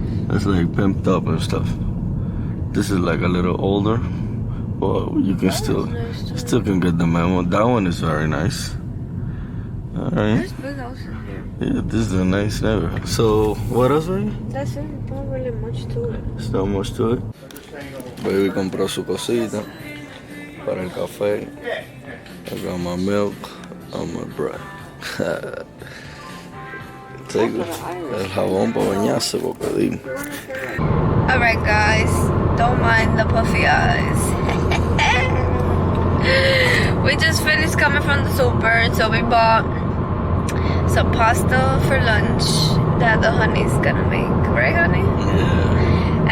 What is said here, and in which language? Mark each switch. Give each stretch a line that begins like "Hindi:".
English: It's like pimped up and stuff. This is like a little older, but you can still can get the memo. That one is very nice. All right. There's big houses here. Yeah, this is a nice neighborhood. So what else, baby? That's it. Not really much to it. There's not much to it.
Spanish: Baby compró su cosita para el café.
English: I got my milk on my bread. Take
Spanish: el jabón para bañarse, porque
English: Alright guys, don't mind the puffy eyes. We just finished coming from the super, so we bought some pasta for lunch that the honey's gonna make, right honey? Yeah.